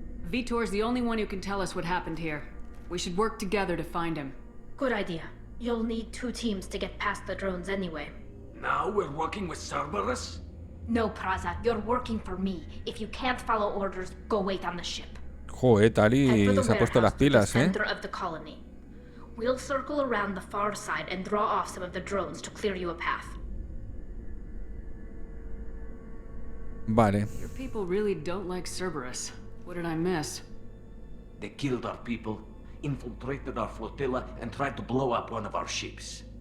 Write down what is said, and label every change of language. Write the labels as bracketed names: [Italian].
[English] Vitor's the only one who can tell us what happened here. We should work together to find him. Good idea. You'll need 2 teams to get past the drones anyway. Now we're working with Cerberus? No, Praza, you're working for me. If you can't follow orders, go wait on the ship. [Spanish] Joder, Tali se ha puesto las pilas, ¿eh? [English] Center of the colony. We'll circle around the far side and draw off some of the drones to clear you a path. [Spanish] Vale. [English] Your people really don't like Cerberus. What did I miss? They killed our people, infiltrated our flotilla and tried to blow up one of our ships.